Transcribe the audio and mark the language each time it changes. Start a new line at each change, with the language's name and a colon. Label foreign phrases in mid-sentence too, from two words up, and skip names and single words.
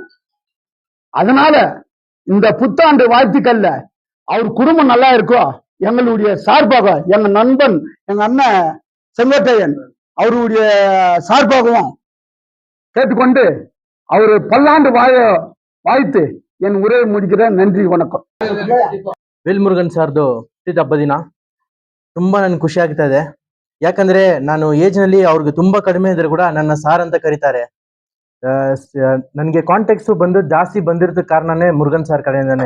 Tamil: அதனால இந்த புத்தாண்டு வாழ்த்துக்கள்ல அவர் குடும்பம் நல்லா இருக்கும் எங்களுடைய சார்பாக எங்க நண்பன் எங்க அண்ணன் செங்கோட்டையன் அவருடைய சார்பாகவும் கேட்டுக்கொண்டு அவரு பல்லாண்டு வாழ்த்து என் உரையை முடிக்கிறேன். நன்றி வணக்கம்.
Kannada: ವೇಲ್ಮುರುಗನ್ ಸಾರ್ದು ಹುಟ್ಟಿದ ಹಬ್ಬ ದಿನ ತುಂಬಾ ನನ್ಗೆ ಖುಷಿ ಆಗ್ತಾ ಇದೆ. ಯಾಕಂದ್ರೆ ನಾನು ಏಜ್ ನಲ್ಲಿ ಅವ್ರಿಗೆ ತುಂಬಾ ಕಡಿಮೆ ಇದ್ರೆ ಕೂಡ ನನ್ನ ಸಾರ್ ಅಂತ ಕರೀತಾರೆ. ನನಗೆ ಕಾಂಟ್ಯಾಕ್ಟ್ಸ್ ಬಂದು ಜಾಸ್ತಿ ಬಂದಿರೋದ ಕಾರಣನೇ ಮುರುಗನ್ ಸಾರ್ ಕಡೆಯಿಂದಾನೆ.